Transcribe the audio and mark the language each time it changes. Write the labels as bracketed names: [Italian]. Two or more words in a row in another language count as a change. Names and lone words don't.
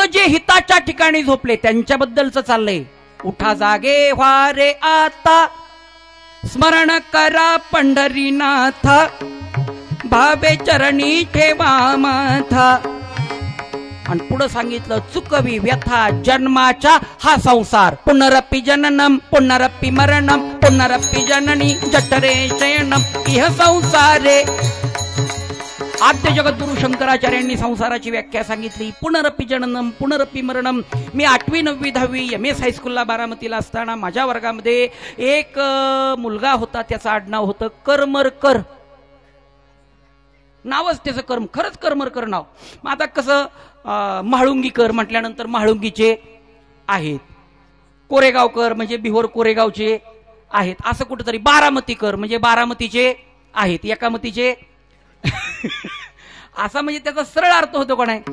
[Marathi] जे हिताच्या ठिकाणी झोपले त्यांच्याबद्दलच चाललंय. उठा जागे वारे आता, स्मरण करा पंढरीनाथ, भावे चरणी ठेवा माथा. आणि पुढे सांगितलं चुकवी व्यथा जन्माच्या हा संसार. [Sanskrit] पुनरपि जननम पुनरपि मरणम पुनरपि जननी जठरे शयनम इह संसारे. [Marathi] आद्य जगद्गुरु शंकराचार्यांनी संसाराची व्याख्या सांगितली. [Sanskrit] पुनरपि जननम पुनरपि मरणम. [Marathi] मी 8वी 9वी 10वी MS हायस्कूलला बारामतीला असताना माझ्या वर्गामध्ये एक मुलगा होता, त्याचं आडनाव होतं करमरकर. नावच त्याचं कर्म, खरंच करमरकर नाव. मग आता कसं म्हाळुंगीकर म्हटल्यानंतर म्हाळुंगीचे आहेत, कोरेगावकर म्हणजे बिहोर कोरेगावचे आहेत, असं कुठेतरी बारामतीकर म्हणजे बारामतीचे आहेत, एकामतीचे असा म्हणजे त्याचा सरळ अर्थ होतो का नाही?